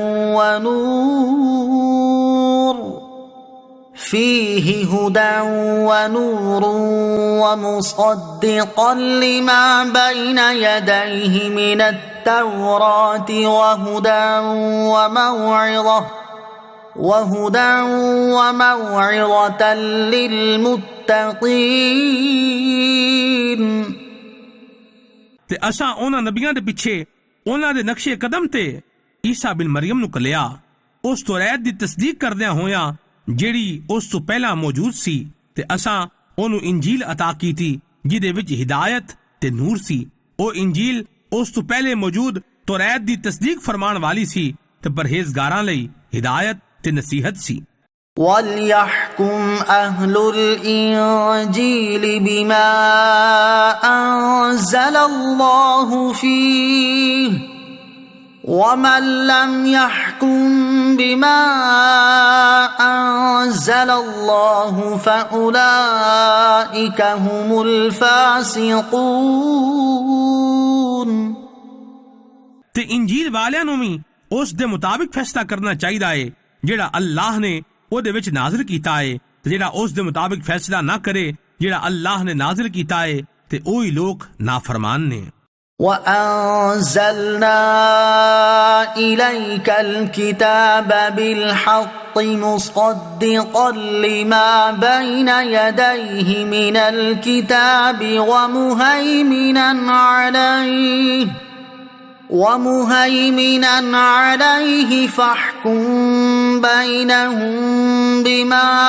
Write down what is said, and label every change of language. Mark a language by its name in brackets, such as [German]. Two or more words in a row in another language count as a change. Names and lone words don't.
[Arabic] ونور ومصدقا لما بين يديه من التوراة وهدى وموعظة للمتقين۔ [Punjabi] ਤੇ ਅਸਾਂ ਉਹਨਾਂ ਨਬੀਆਂ ਦੇ ਪਿੱਛੇ ਉਹਨਾਂ ਦੇ ਨਕਸ਼ੇ ਕਦਮ ਤੇ ਈਸਾ ਬਿਨ ਮਰੀਮ ਨੂੰ ਕਲਿਆ ਉਸ ਤੌਰਾਤ ਦੀ ਤਸਦੀਕ ਕਰਦਿਆਂ ਹੋਇਆਂ ਜਿਹੜੀ ਉਸ ਤੋਂ ਪਹਿਲਾਂ ਮੌਜੂਦ ਸੀ ਤੇ ਅਸਾਂ ਉਹਨੂੰ ਇੰਜੀਲ ਅਤਾ ਕੀਤੀ ਜਿਹਦੇ ਵਿੱਚ ਹਿਦਾਇਤ ਤੇ ਨੂਰ ਸੀ। ਉਹ ਇੰਜੀਲ ਉਸ ਤੋਂ ਪਹਿਲੇ ਮੌਜੂਦ ਤੌਰਾਤ ਦੀ ਤਸਦੀਕ ਫਰਮਾਉਣ ਵਾਲੀ ਸੀ ਤੇ ਪਰਹੇਜ਼ਗਾਰਾਂ ਲਈ ਹਿਦਾਇਤ ਤੇ ਨਸੀਹਤ ਸੀ। [Arabic] وَلْيَحْكُمْ أَهْلُ الْإِنْجِيلِ بِمَا أَنزَلَ اللَّهُ فِيهِ وَمَنْ لَمْ يَحْكُمْ بِمَا أَنزَلَ اللَّهُ فَأُولَئِكَ هُمُ الْفَاسِقُونَ। [Punjabi] ਤੇ ਇੰਜੀਲ ਵਾਲਿਆਂ ਨੂੰ ਵੀ ਉਸ ਦੇ ਮੁਤਾਬਿਕ ਫੈਸਲਾ ਕਰਨਾ ਚਾਹੀਦਾ ਹੈ ਜਿਹੜਾ ਅੱਲਾਹ ਨੇ ਉਹਦੇ ਵਿੱਚ ਨਾਜ਼ਿਲ ਕੀਤਾ ਹੈ, ਤੇ ਜਿਹੜਾ ਉਸ ਦੇ ਮੁਤਾਬਿਕ ਫੈਸਲਾ ਨਾ ਕਰੇ ਜਿਹੜਾ ਅੱਲਾਹ ਨੇ ਨਾਜ਼ਿਲ ਕੀਤਾ ਹੈ ਤੇ ਉਹੀ ਲੋਕ ਨਾਫਰਮਾਨ ਨੇ। [Arabic] وَأَنزَلْنَا إِلَيْكَ الْكِتَابَ بِالْحَقِّ مُصَدِّقًا لِمَا بَيْنَ يَدَيْهِ مِنَ الْكِتَابِ وَمُهَيْمِنًا عَلَيْهِ فَاحْكُم بَيْنَهُم بِمَا